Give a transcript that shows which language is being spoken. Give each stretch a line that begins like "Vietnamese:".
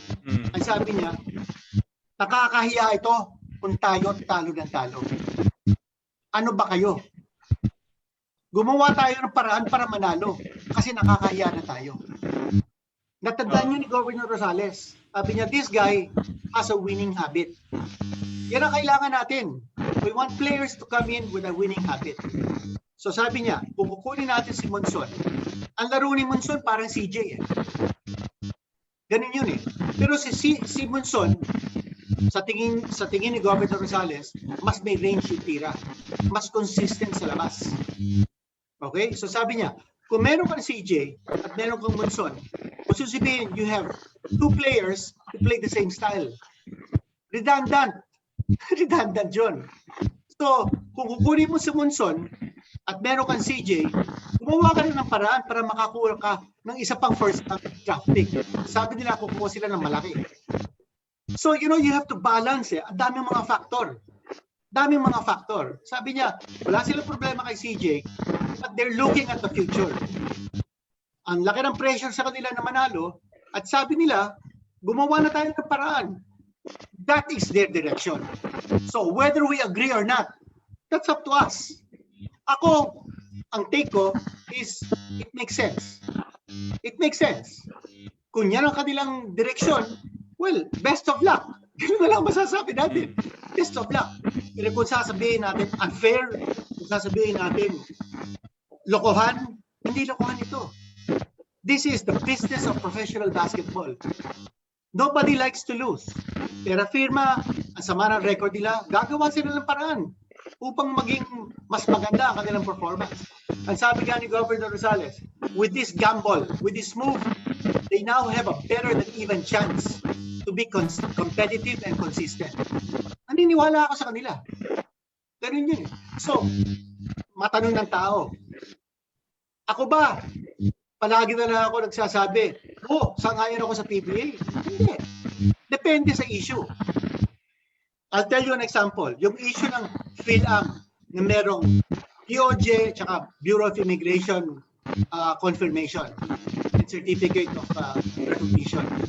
Filipino: Ang sabi niya, nakakahiya ito kung tayo talo ng talo. Ano ba kayo? Gumawa tayo ng paraan para manalo kasi nakakahiya na tayo. Natandaan niyo ni Governor Rosales. Sabi niya,
English: this guy has a winning habit.
Filipino: Yan ang kailangan natin.
English: We want players to come in with a winning habit.
Filipino: So sabi niya, kung kukunin natin si Monson, ang laro ni Monson parang CJ eh. Ganun yun eh. Pero si Monson, sa tingin ni Governor Rosales, mas may range yung tira. Mas consistent sa labas. Okay? So sabi niya, kung meron kang CJ at meron kang Monson, kung sasabihin,
English: you have two players who play the same style.
Filipino: Redundant. Redundant yun. So, kung kukunin mo si Monson at meron kang CJ, gumawa ka rin ng paraan para makakuha ka ng isa pang first draft pick. Sabi nila, kukuha sila ng malaki. So,
English: you have to balance
Filipino: eh. Ang daming mga factor. Daming mga factor. Sabi niya, wala silang problema kay CJ,
English: but they're looking at the future.
Filipino: Ang laki ng pressure sa kanila na manalo, at sabi nila, gumawa na tayo ng paraan.
English: That is their direction. So, whether we agree or not, that's up to us.
Filipino: Ako, ang take ko
English: is, it makes sense. It makes sense.
Filipino: Kung yan ang kanilang direction,
English: well, best of luck.
Filipino: Ganun na lang masasabi natin.
English: Best of luck.
Filipino: Pero kung sasabihin natin unfair, kung sasabihin natin lokohan, hindi lokohan ito.
English: This is the business of professional basketball. Nobody likes to lose.
Filipino: Pero firma, ang sama ng record nila, gagawa sila ng paraan upang maging mas maganda ang kanilang performance. Ang sabi nga ni
English: Governor Rosales, with this gamble, with this move, they now have a better than even chance to be competitive and consistent.
Filipino: Naniniwala ako sa kanila. Ganun yun. So, matanong ng tao, ako ba, palagi na lang ako nagsasabi, sangayon ako sa PBA. Hindi. Depende sa issue.
English: I'll tell you an example.
Filipino: Yung issue ng PhilAm na merong DOJ tsaka Bureau of Immigration confirmation and certificate of recognition.